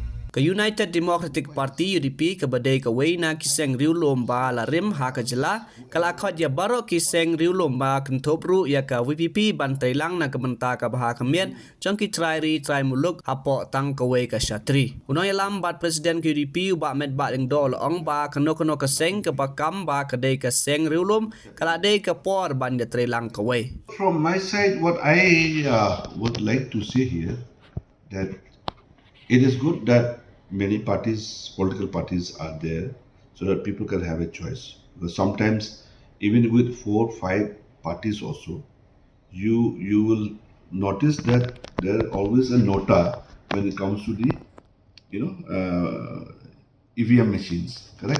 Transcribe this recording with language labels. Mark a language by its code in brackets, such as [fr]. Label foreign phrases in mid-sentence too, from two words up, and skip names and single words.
[kha] Ke United Democratic Party UDP ke badai ke Waina ki Seng Riewlum ba la rim ha ke Jylla kala khot ya baro ki Seng Riewlum ba kentopru ya ke VPP Ïatreilang na ke Bynta ke bah ke Miat jong ki trai muluk hapo tang ke wei ke Syatri. Uno ya lambat Presiden ke UDP ba med ba ding dol ong ba keno ke Seng ke bakam ba ke dei ke Seng Riewlum kala dei ke por ban Ïatreilang ke wei. [en] From my side, what I would like to say here that it is good that many parties, political parties, are there so that people can have a choice. Because sometimes, even with 4, 5 parties also, you will notice that there is always a nota when it comes to the EVM machines, correct?